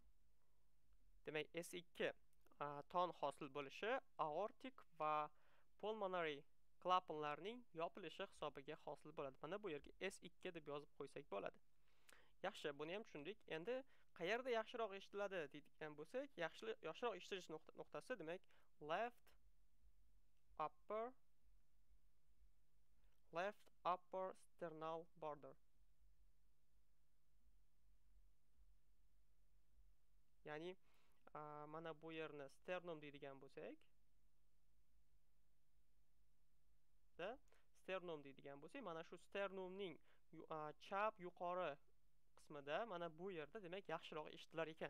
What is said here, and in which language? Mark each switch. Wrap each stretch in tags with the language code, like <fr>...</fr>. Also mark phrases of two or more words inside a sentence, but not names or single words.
<uz>Demak, S2 ton hosil bo'lishi aortik va pulmonary klapanlarning yopilishi hisobiga hosil bo'ladi. Mana bu yerga S2 deb yozib qo'ysak bo'ladi. Yaxshi, buni ham tushundik. Endi qayerda yaxshiroq eshitiladi deydigan bo'lsak, yaxshiroq eshitish nuqtasi, demak,</uz> <en>left upper sternal border.</en> <uz>Ya'ni mana bu yerni sternum deydigan bo'lsak, mana shu sternumning chap yuqori qismida, mana bu yerda, demak, yaxshiroq eshitilar ekan.</uz>